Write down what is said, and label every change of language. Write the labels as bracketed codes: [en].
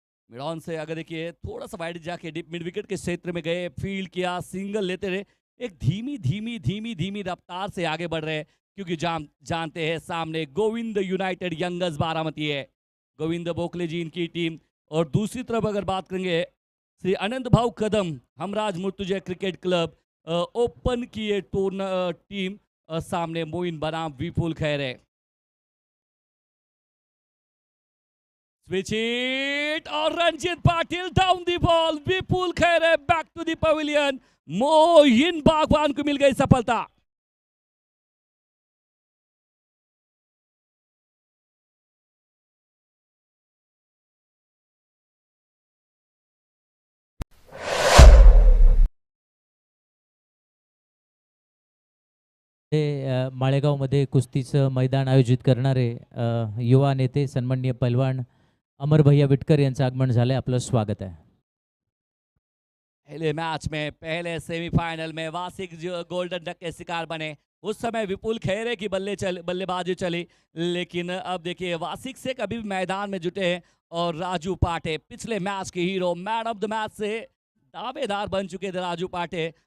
[hi] Mid on से अगर देखिए थोड़ा सा वाइड जाके डीप मिड विकेट के क्षेत्र में गए, फील्ड किया, सिंगल लेते रहे, एक धीमी धीमी धीमी धीमी रफ्तार से आगे बढ़ रहे हैं, क्योंकि जानते हैं सामने गोविंद यूनाइटेड यंगर्स बारामती है, गोविंद बोकले जी इनकी टीम। और दूसरी तरफ अगर बात करेंगे श्री अनंत भाऊ कदम Humraaz Murtuza cricket club open की ये टीम, सामने मोइन बनाम विपुल खैरे। [en] Switch it [hi] और Ranjit Patil down the ball, Vipul Khaire back to the pavilion, Moin बागवान को मिल गई सफलता। [mr] माळेगावमध्ये कुस्तीचं मैदान आयोजित करणारे युवा नेते सन्माननीय पैलवान अमर भैया विटकर यांचं आगमन झालंय, आपलं स्वागत आहे। [hi] पहले मैच में पहले सेमीफाइनल में वासिक जो गोल्डन डक के शिकार बने, उस समय विपुल खैरे की बल्लेबाजी चली, लेकिन अब देखिए वासिक से कभी भी मैदान में जुटे हैं और राजू पाटे पिछले मैच के hero, man of the match से दावेदार बन चुके थे राजू पाटे।